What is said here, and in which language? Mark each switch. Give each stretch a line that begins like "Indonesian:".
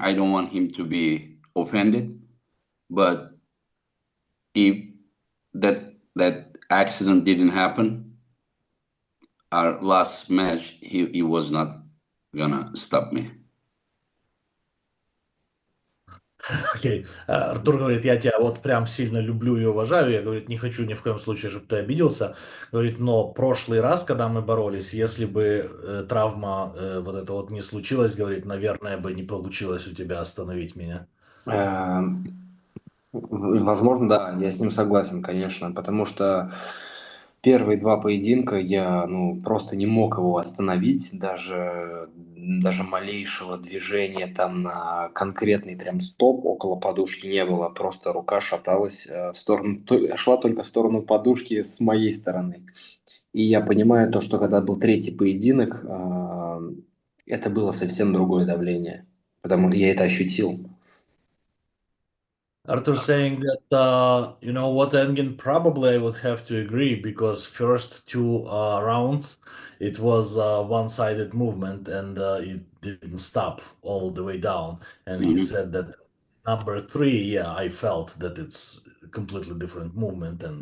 English: I don't want him to be offended, but if that accident didn't happen, our last match, he was not gonna stop me.
Russian: Окей. Артур говорит, я тебя вот прям сильно люблю и уважаю. Я, говорит, не хочу ни в коем случае, чтобы ты обиделся. Говорит, но прошлый раз, когда мы боролись, если бы травма вот эта вот не случилась, говорит, наверное, бы не получилось у тебя остановить меня. Возможно, да, я с ним согласен, конечно, потому что первые два поединка я просто не мог его остановить, даже малейшего движения там на конкретный прям стоп около подушки не было, просто рука шаталась в сторону, шла только в сторону подушки с моей стороны. И я понимаю то, что когда был третий поединок, это было совсем другое давление, потому что я это ощутил.
English: Arthur saying that you know what, Engin, probably I would have to agree because first two rounds it was one-sided movement and it didn't stop all the way down. And he Mhm. said that number three, yeah, I felt that it's a completely different movement and